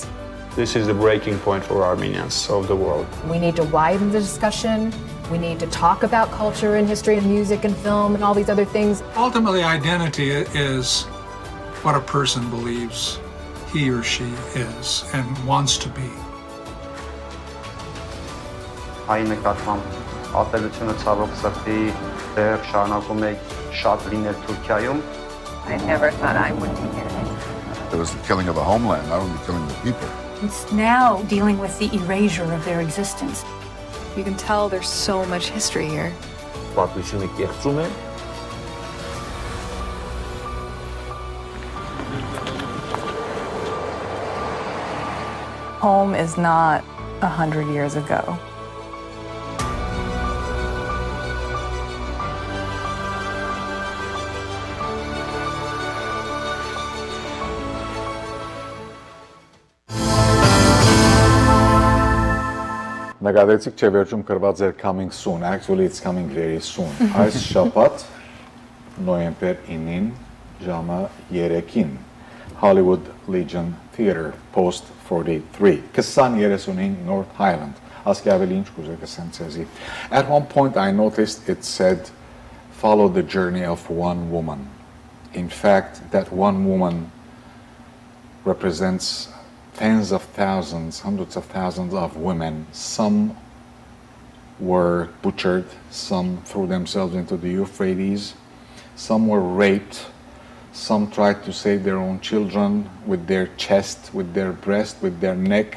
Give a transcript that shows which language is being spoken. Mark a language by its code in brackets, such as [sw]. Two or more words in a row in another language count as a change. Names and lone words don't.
[en] This is the breaking point for Armenians of the world. We need to widen the discussion. We need to talk about culture and history and music and film and all these other things. Ultimately, identity is what a person believes he or she is and wants to be. [hy] Հայ նկատմամբ ատելությունը ցավոք սրտի դեռ շարունակում է շատ լինել Թուրքիայում. [en] I never thought I would be here. There was the killing of the homeland, not only killing the people. It's now dealing with the erasure of their existence. You can tell there's so much history here. Home is not 100 years ago. [hy] Նկատեցիք չէ վերջում գրված էր [en] coming soon. Actually it's coming very soon. [hy] Այս շաբաթ նոյեմբեր 9-ին ժամը 3-ին Hollywood Legion Theater Post 43 2035 North Highland. Ասկի ավելի ինչ կուզեք ասեմ ցեզի. [en] At one point I noticed it said follow the journey of one woman. In fact, that one woman represents tens of thousands, hundreds of thousands of women. Some were butchered, some threw themselves into the Euphrates, some were raped, some tried to save their own children with their chest, with their breast, with their neck.